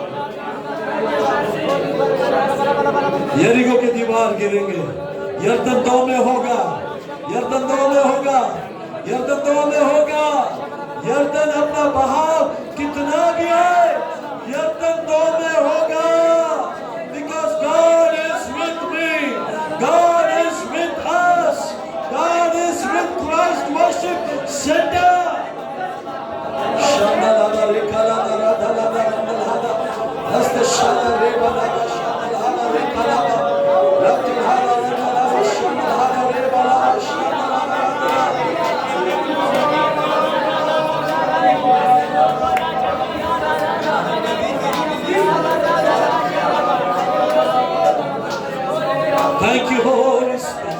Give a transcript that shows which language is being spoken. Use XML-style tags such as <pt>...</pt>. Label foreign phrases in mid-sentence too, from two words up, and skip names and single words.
<hi>यरीको के दीवार गिरेंगे. यरदन 2 में होगा, यरदन 2 में होगा, यरदन 2 में होगा. यरदन अपना बहाव कितना भी है, यरदन 2 में होगा.</hi> <en>Because God is with me, God is with us, God is with Christ Worship Center. Shandala rekhala dala dala. Hasta shala rebala shala rekhala. Rakil hala rebala shala rebala shala. Thank you, Holy Spirit.</en>